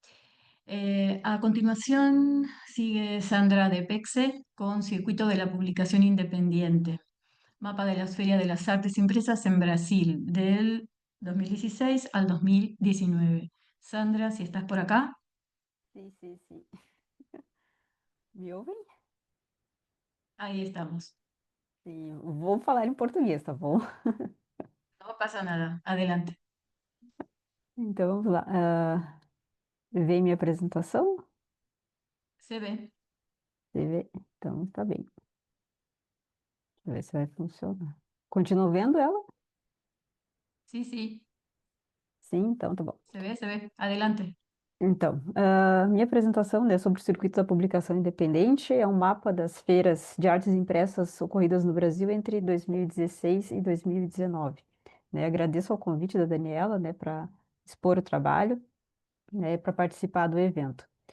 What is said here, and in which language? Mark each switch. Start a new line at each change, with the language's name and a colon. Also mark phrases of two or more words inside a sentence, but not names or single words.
Spanish: A continuación sigue Sandra de Pexe con Circuito de la Publicación Independiente, mapa de las Ferias de las Artes Impresas en Brasil, del 2016 al 2019. Sandra, si estás por acá.
Portuguese: Sim, sim, sim. Me ouvem?
Spanish: Ahí estamos.
Portuguese: Sim, vou falar em português, tá bom?
Spanish: No pasa nada. Adelante.
Portuguese: Então, vamos lá. Vê minha apresentação?
Spanish: Se ve.
Portuguese: Você vê? Então, tá bem. Deixa eu ver se vai funcionar. Continua vendo ela?
Spanish: Sí, sí.
Portuguese: Sim, então tá bom.
Spanish: Se ve, se ve. Adelante.
Portuguese: Então, minha apresentação, né, sobre o circuito da publicação independente é um mapa das feiras de artes impressas ocorridas no Brasil entre 2016 e 2019. Né, agradeço ao convite da Daniela, né, para expor o trabalho, né, para participar do evento.